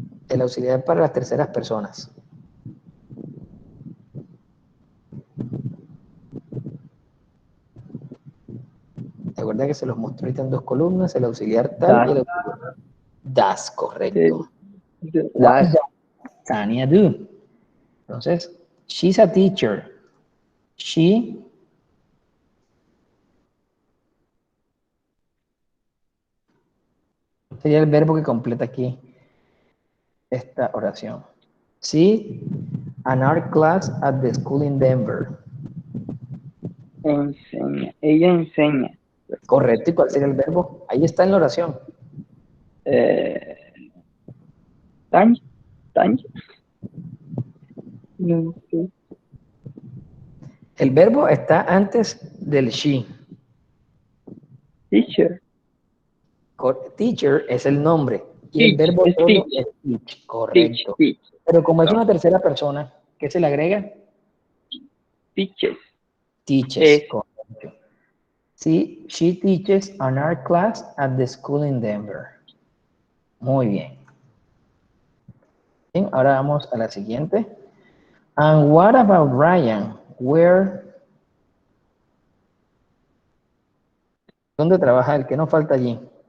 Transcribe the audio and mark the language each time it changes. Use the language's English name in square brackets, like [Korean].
[Spanish] El auxiliar para las terceras personas. Recuerda que se los mostró ahorita en dos columnas, el auxiliar tal y el auxiliar does, correcto. [English] What does Tania do? [Spanish] Entonces, [English] she's a teacher. [Spanish] She sería el verbo que completa aquí esta oración. [English] See an art class at the school in Denver. [Spanish] Enseña. Ella enseña. Correcto, ¿y cuál sería el verbo? Ahí está en la oración. Tanya. No sé. El verbo está antes del she. [English] Teacher. [Spanish] Teacher es el nombre y el verbo solo es teach, correcto. [English] Teach. [Spanish] Pero como es una tercera persona, ¿qué se le agrega? [English] Teaches. Teaches, [Spanish] correcto. Sí, [English] she teaches an art class at the school in Denver. [Spanish] Muy bien. Bien, ahora vamos a la siguiente. [English] And what about Ryan? [Spanish] ¿Dónde trabaja él? ¿Qué nos falta allí?